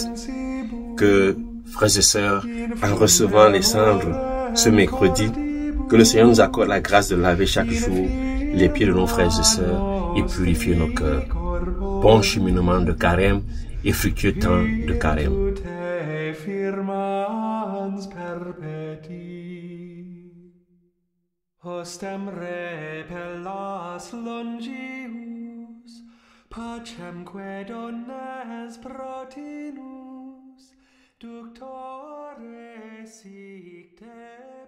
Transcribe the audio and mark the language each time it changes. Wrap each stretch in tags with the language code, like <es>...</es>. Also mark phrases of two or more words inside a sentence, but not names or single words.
<fr>Que, frères et sœurs, en recevant les cendres ce mercredi, que le Seigneur nous accorde la grâce de laver chaque jour les pieds de nos frères et sœurs et purifier nos cœurs. Bon cheminement de carême et fructueux temps de carême.</fr> <la>Hostem repellas longius, pacemque dones protinus, ductore sic te</la>